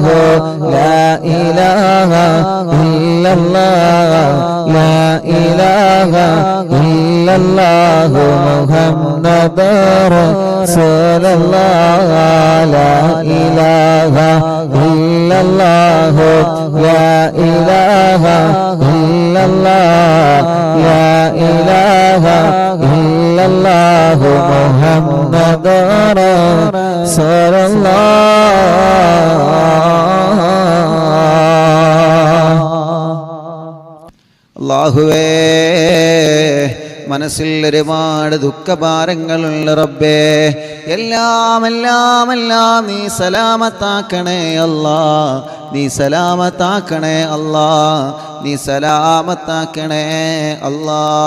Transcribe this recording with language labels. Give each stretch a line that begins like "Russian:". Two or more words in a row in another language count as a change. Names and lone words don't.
Arabic: لا إله إلا الله لا إله إلا الله محمد رسول الله لا إله إلا الله لا إله إلا الله لا إله إلا الله محمد رسول
Malayalam: അല്ലാഹുവേ മനസ്സിൽ ഒരുപാട് ദുഃഖഭാരങ്ങളുള്ള റബ്ബേ എല്ലാം നീ സലാമത്താക്കണേ അല്ലാ നീ സലാമത്താക്കണേ അല്ലാ നീ സലാമത്താക്കണേ അല്ലാ